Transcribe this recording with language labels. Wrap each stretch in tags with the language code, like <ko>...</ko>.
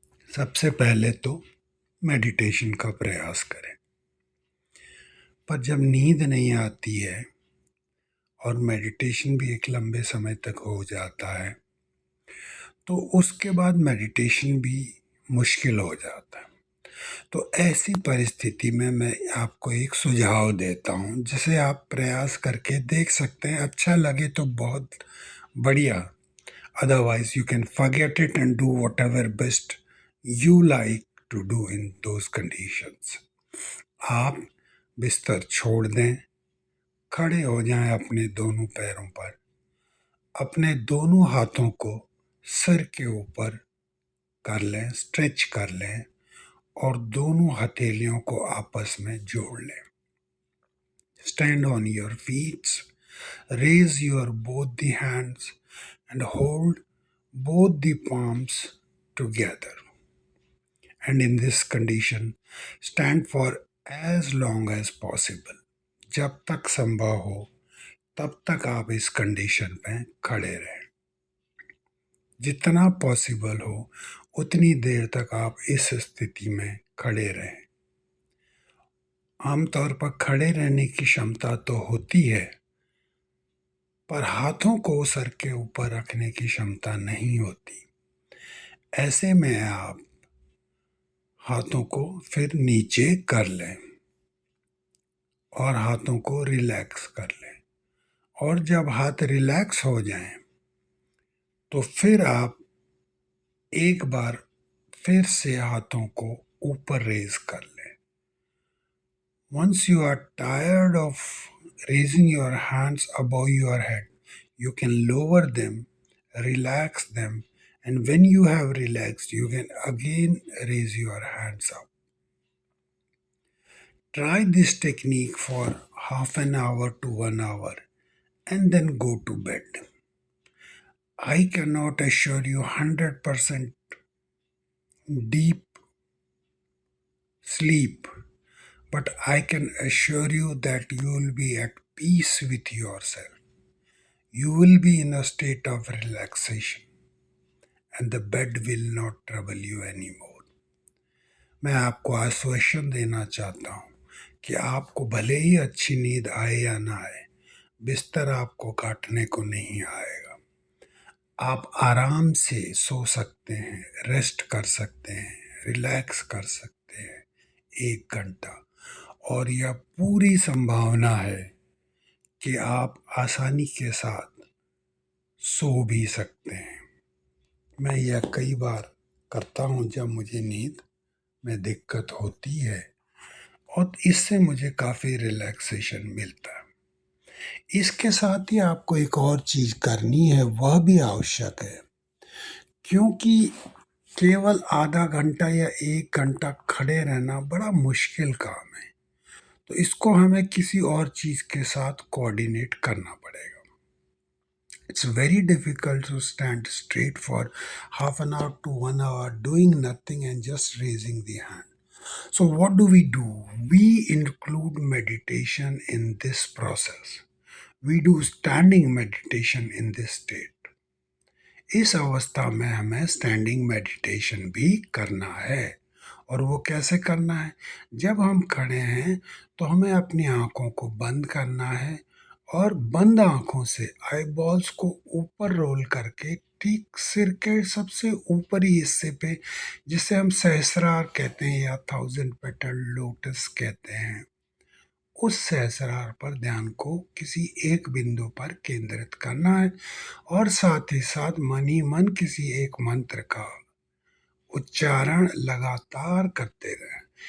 <hi>सबसे पहले तो मेडिटेशन का प्रयास करें, पर जब नींद नहीं आती है और मेडिटेशन भी एक लंबे समय तक हो जाता है तो उसके बाद मेडिटेशन भी मुश्किल हो जाता है। तो ऐसी परिस्थिति में मैं आपको एक सुझाव देता हूँ जिसे आप प्रयास करके देख सकते हैं। अच्छा लगे तो बहुत बढ़िया,</hi> <en>otherwise you can forget it and do whatever best you like to do in those conditions.</en> <hi>आप बिस्तर छोड़ दें, खड़े हो जाएं अपने दोनों पैरों पर, अपने दोनों हाथों को सिर के ऊपर कर लें, स्ट्रेच कर लें और दोनों हथेलियों को आपस में जोड़ लें।</hi> <en>Stand on your feet, raise your both the hands and hold both the palms together. And in this condition, stand for as long as possible.</en> <hi>जब तक संभव हो तब तक आप इस कंडीशन में खड़े रहें। जितना पॉसिबल हो उतनी देर तक आप इस स्थिति में खड़े रहें। आमतौर पर खड़े रहने की क्षमता तो होती है, पर हाथों को सर के ऊपर रखने की क्षमता नहीं होती। ऐसे में आप हाथों को फिर नीचे कर लें और हाथों को रिलैक्स कर लें, और जब हाथ रिलैक्स हो जाएं तो फिर आप एक बार फिर से हाथों को ऊपर रेज कर लें।</hi> <en>Once you are tired of raising your hands above your head, you can lower them, relax them, and when you have relaxed, you can again raise your hands up. Try this technique for half an hour to 1 hour and then go to bed. I cannot assure you 100% deep sleep, but I can assure you that you will be at peace with yourself. You will be in a state of relaxation and the bed will not trouble you anymore.</en> <hi>मैं आपको आश्वासन देना चाहता हूँ कि आपको भले ही अच्छी नींद आए या ना आए, बिस्तर आपको काटने को नहीं आएगा। आप आराम से सो सकते हैं, रेस्ट कर सकते हैं, रिलैक्स कर सकते हैं 1 घंटा, और यह पूरी संभावना है कि आप आसानी के साथ सो भी सकते हैं। मैं यह कई बार करता हूँ जब मुझे नींद में दिक्कत होती है और इससे मुझे काफ़ी रिलैक्सेशन मिलता है। इसके साथ ही आपको एक और चीज़ करनी है, वह भी आवश्यक है, क्योंकि केवल आधा घंटा या 1 घंटा खड़े रहना बड़ा मुश्किल काम है। तो इसको हमें किसी और चीज़ के साथ कोऑर्डिनेट करना पड़ेगा।</hi> <en>It's very difficult to stand straight for half an hour to 1 hour doing nothing and just raising the hand. So, what do? We include meditation in this process. We do standing meditation in this state.</en> <hi>इस अवस्था में हमें standing meditation भी करना है। और वो कैसे करना है? जब हम खड़े हैं तो हमें अपनी आंखों को बंद करना है और बंद आंखों से आई बॉल्स को ऊपर रोल करके ठीक सिर के सबसे ऊपरी हिस्से पे, जिसे हम सहस्रार कहते हैं या 1000 पेटल लोटस कहते हैं, उस सहस्रार पर ध्यान को किसी एक बिंदु पर केंद्रित करना है और साथ ही साथ मन ही मन किसी एक मंत्र का उच्चारण लगातार करते रहें।</hi>